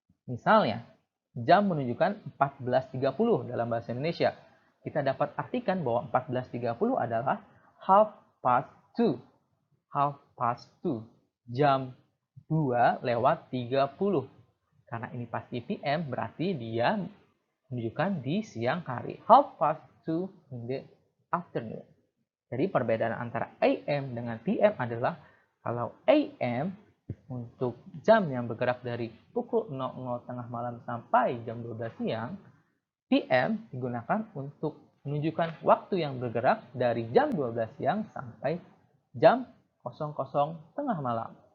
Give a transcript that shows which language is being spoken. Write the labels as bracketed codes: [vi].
[id] Misalnya, jam menunjukkan 14.30 dalam bahasa Indonesia. Kita dapat artikan bahwa 14.30 adalah [en] half past 2. Half past 2. [id] Jam 2:30. Karena ini pasti PM, berarti dia menunjukkan di siang hari. [en] Half past 2 in the afternoon. [id] Jadi perbedaan antara AM dengan PM adalah kalau AM untuk jam yang bergerak dari pukul 00 tengah malam sampai jam 12 siang, PM digunakan untuk menunjukkan waktu yang bergerak dari jam 12 siang sampai jam 00 tengah malam.